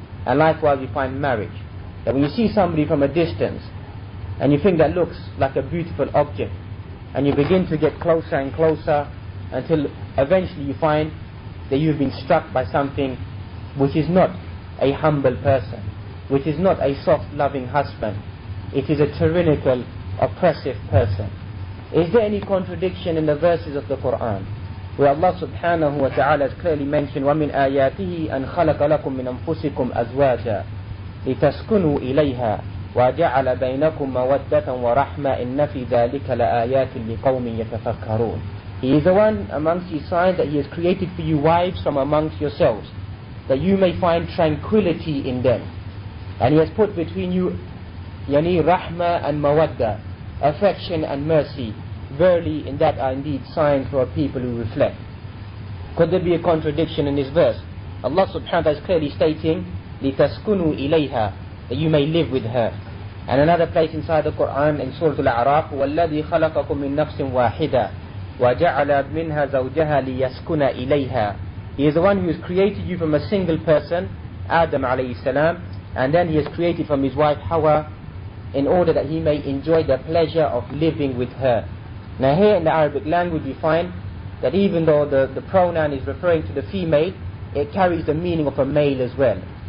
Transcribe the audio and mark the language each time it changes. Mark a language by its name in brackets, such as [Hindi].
[English] And likewise you find marriage, that when you see somebody from a distance, and you think that looks like a beautiful object, and you begin to get closer and closer, until eventually you find that you've been struck by something which is not a humble person, which is not a soft loving husband. It is a tyrannical, oppressive person. Is there any contradiction in the verses of the Quran where Allah subhanahu wa ta'ala has clearly mentioned [Arabic] وَمِنْ آيَاتِهِ أَنْ خَلَقَ لَكُم مِّنْ أَنفُسِكُمْ أَزْوَاجًا لِتَسْكُنُوا إِلَيْهَا وَجَعَلَ بَيْنَكُمْ مَوَدَّةً وَرَحْمَةً إِنَّ فِي ذَلِكَ لَآيَاتٍ لِقَوْمٍ يَتَفَكَّرُونَ. [English] He is the one amongst His signs that He has created for you wives from amongst yourselves, that you may find tranquility in them. And He has put between you rahma and mawadda, affection and mercy. Verily in that are indeed signs for a people who reflect. Could there be a contradiction in this verse? Allah subhanahu wa ta'ala is clearly stating [Arabic] لِتَسْكُنُوا إِلَيْهَا, [English] that you may live with her. And another place inside the Quran in Surah Al-A'raf, [Arabic] وَالَّذِي خَلَقَكُم مِّن نَفْسٍ وَاحِدَةٍ وَجَعَلَ مِنْهَا زَوْجَهَا لِيَسْكُنَ إِلَيْهَا. [English] He is the one who has created you from a single person, Adam alayhi salam, and then He has created from his wife Hawa, in order that he may enjoy the pleasure of living with her. Now here in the Arabic language we find that even though the pronoun is referring to the female, it carries the meaning of a male as well.